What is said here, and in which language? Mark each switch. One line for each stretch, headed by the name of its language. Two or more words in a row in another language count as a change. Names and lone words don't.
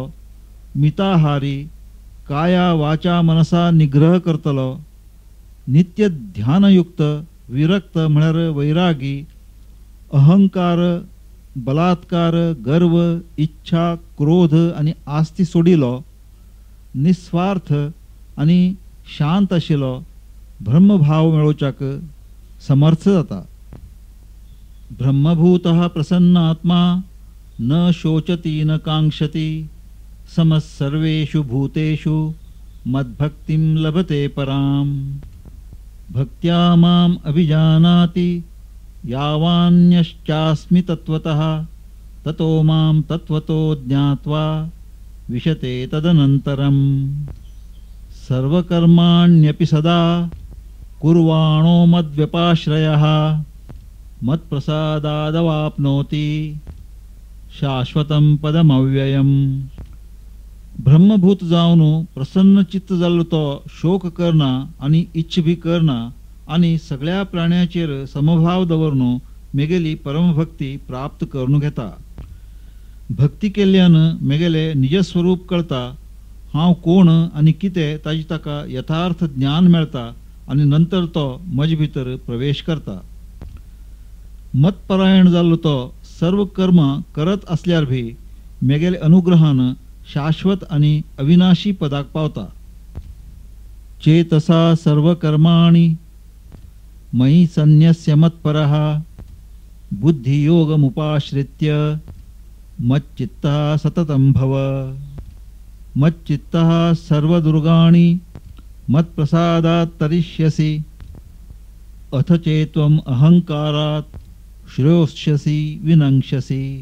Konkani: मिताहारी काया वाचा मनसा निग्रह करतलो नित्य ध्यानयुक्त विरक्त म्हळ्यार वैरागी अहंकार बलात्कार गर्व इच्छा क्रोध आणि आस्ती सोडिलो निस्वार्थ आणि शांत आशिल्लो ब्रह्मभाव मेळोवच्याक समर्थ जाता.
Sanskrit: ब्रह्मभूतः प्रसन्न आत्मा न शोचति न कांक्षति समः सर्वेषु भूतेषु मद्भक्तिं लभते पराम. भक्त्या माम अभिजानाति यावान्यश्चास्मि तत्त्वतः ततो मां तत्त्वतो ज्ञात्वा विशते तदनन्तरम् सर्वकर्माण्यपि सदा कुर्वाणो मद्व्यपाश्रयः मत्प्रसादादवाप्नोति शाश्वतं पदमव्ययम्
Konkani: ब्रह्मभूत जावन प्रसन्न चित्त जाल्लो तो शोक करना आनी इच्छ भी करना आनी सगळ्या प्राण्याचेर समभाव दवरून मेगेली परमभक्ती प्राप्त करून घेता। भक्ती केल्ल्यान मेगेले निजस्वरूप कळता, हांव कोण आनी कितें ताची ताका यथार्थ ज्ञान मेळता आनी नंतर तो मज भितर प्रवेश करता। मतपरायण जाल्लो तो सर्व कर्म करत असल्यार भी मेगेले अनुग्रहान शाश्वत आणि अविनाशी पदाक पावता।
Sanskrit: चेतसा सर्व कर्माणि मयि सन्न्यस्य मत्परः बुद्धियोगमुपाश्रित्य मच्चित्तः सततं भव। मच्चित्तः सर्वदुर्गाणि मत्प्रसादात् तरिष्यसि अथ चेत्त्वम् अहंकारात् श्रेयोष्यसि विनङ्क्ष्यसि।